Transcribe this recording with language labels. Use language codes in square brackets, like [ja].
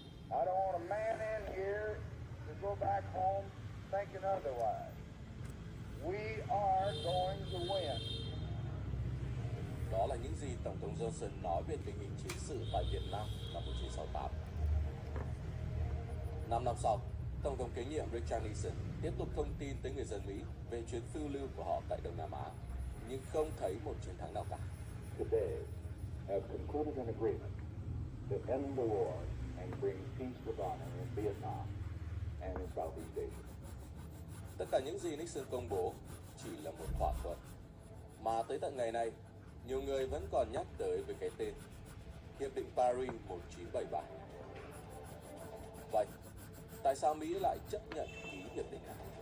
[en] I don't want a man in here to go back home thinking otherwise. We are going to win. [vi] Đó là những gì Tổng thống Johnson nói về tình hình chiến sự tại Việt Nam năm 1968. 5 năm sau, Tổng thống kế nhiệm Richard Nixon tiếp tục thông tin tới người dân Mỹ về chuyến phiêu lưu của họ tại Đông Nam Á, nhưng không thấy một chiến thắng nào cả. [en] Today have concluded an agreement to end the war and bring peace with honor in Vietnam and in Southeast Asia. [vi] Tất cả những gì Nixon công bố chỉ là một thỏa thuận, mà tới tận ngày nay, nhiều người vẫn còn nhắc tới với cái tên Hiệp định Paris 1973. Vậy, tại sao Mỹ lại chấp nhận ký hiệp định này?